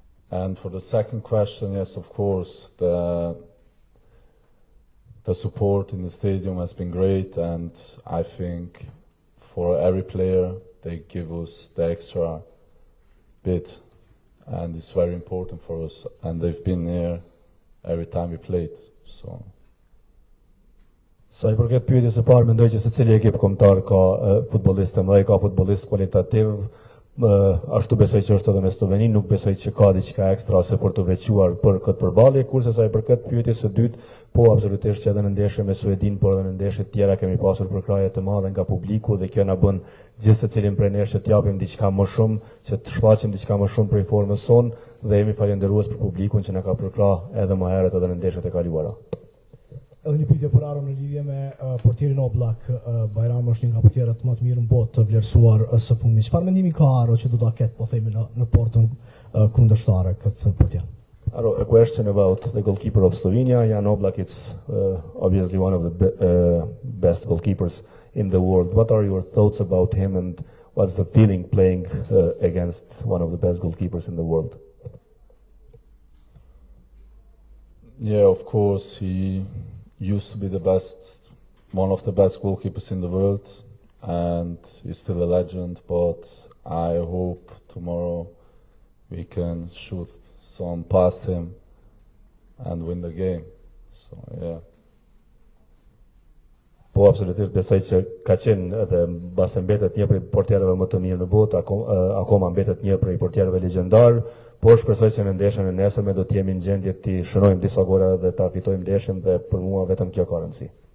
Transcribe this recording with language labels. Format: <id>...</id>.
<en>And for the second question, yes, of course, the support in the stadium has been great, and I think for every player they give us the extra bit, and it's very important for us, and they've been here every time we played. So</en> <sq>Sa I përket pyetjes së parë, mendoj që secili ekip kombëtar ka futbollistë të mëdhenj, ka futbollistë kualitativ, ashtu besoj që është edhe me Sloveninë, nuk besoj që ka diçka ekstra se për të veçuar për këtë përballje, kurse sa I përket pyetjes së dytë, po absolutisht që edhe në ndeshje me Suedinë, por edhe në ndeshje të tjera kemi pasur përkraje të mëdha nga publiku dhe kjo na bën gjithë secilin prej nesh të japim diçka më shumë, që të shfaqim diçka më shumë prej formës sonë dhe jemi falënderues për publikun që na ka përkrahur edhe më herët edhe në ndeshjet e kaluara. Edhe një pyetje për Aron në lidhje me portierin Oblak. Bajrami është një nga portierët më të mirë në botë të vlerësuar së fundmi. Çfarë mendimi ka Aro që do ta ketë, po themi, në portën kundërshtare këtë portier?</sq> <en>Aro, a question about the goalkeeper of Slovenia. Jan Oblak is obviously one of the best goalkeepers in the world. What are your thoughts about him, and what's the feeling playing against one of the best goalkeepers in the world? yeah, of course, he used to be one of the best goalkeepers in the world, and he's still a legend, but I hope tomorrow we can shoot some past him and win the game. So, yeah.</en> <sq>Po absolutisht besoj që ka qenë edhe mbas mbetet një prej portierëve më të mirë në botë, akoma mbetet një prej portierëve legjendar, por shpresoj që në ndeshjen e nesërme do të jemi në gjendje të shërojmë disa gola dhe ta fitojmë ndeshjen, dhe për mua vetëm kjo ka rëndësi.</sq>